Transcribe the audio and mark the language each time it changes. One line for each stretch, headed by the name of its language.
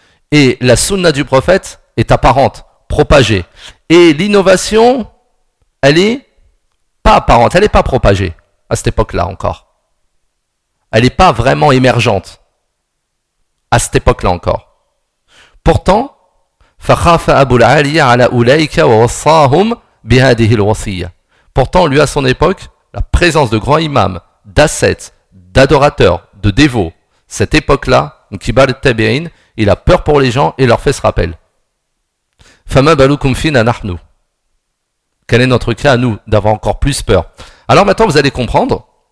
French: Et la sunna du prophète est apparente, propagée. Et l'innovation, elle est pas apparente, elle est pas propagée à cette époque-là encore. Elle est pas vraiment émergente à cette époque-là encore. Pourtant,
Arabic: فخاف أبو العالية على أولئك ووصاهم بهذه الوصية.
French: Pourtant, lui, à son époque, la présence de grands imams, d'ascètes, d'adorateurs, de dévots, cette époque-là, Kibar al-Tabi'in, il a peur pour les gens et leur fait ce rappel.
Arabic: فما بالكم فينا نحن.
French: Quel est notre cas à nous d'avoir encore plus peur? Alors maintenant, vous allez comprendre.